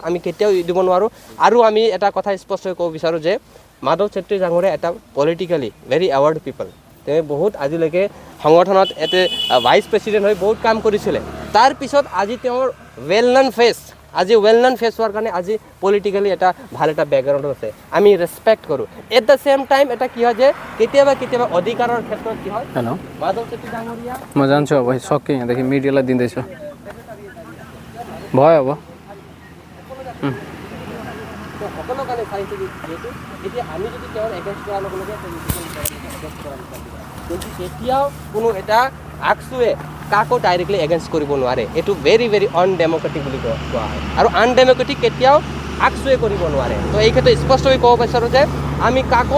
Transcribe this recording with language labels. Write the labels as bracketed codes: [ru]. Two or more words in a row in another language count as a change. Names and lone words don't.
[as] আমি কেতিয়াও দিব নোৱাৰোঁ আৰু আমি এটা কথা স্পষ্টকৈ ক'ব বিচাৰোঁ যে মাধৱ চেত্ৰী ডাঙৰীয়া এটা [en] politically very aware people [as] তেওঁ বহুত আজিলৈকে সংগঠনত এটা [en] vice president [as] হৈ বহুত কাম কৰিছিলে তাৰপিছত আজি তেওঁৰ [en] well known face [as] আজি [en] well known face [as] হোৱাৰ কাৰণে আজি পলিটিকেলি এটা ভাল এটা বেকগ্ৰাউণ্ড আছে আমি ৰেচপেক্ট কৰোঁ [en] at the same time [as] এটা কি হয় যে কেতিয়াবা অধিকাৰৰ ক্ষেত্ৰত কি হয় [en] हेलो [ne] माधव छेत्री डांगरिया म जान्छु अब सकिँदेखि मिडियालाई दिँदैछु भयो अब [as] সকলো কাৰণে চাইছে যিহেতু এতিয়া আমি যদি তেওঁৰ এগেইনষ্ট কৰাৰ লগে লগে কিন্তু তেতিয়াও কোনো এটা আকচুৱে কাকো [en] directly against [as] কৰিব নোৱাৰে এইটো [en] very very undemocratic [as] বুলি কোৱা হয় আৰু আনডেমক্ৰেটিক কেতিয়াও আকচুৱে কৰিব নোৱাৰে তো এই ক্ষেত্ৰত স্পষ্টকৈ ক'ব বিচাৰোঁ যে আমি কাকো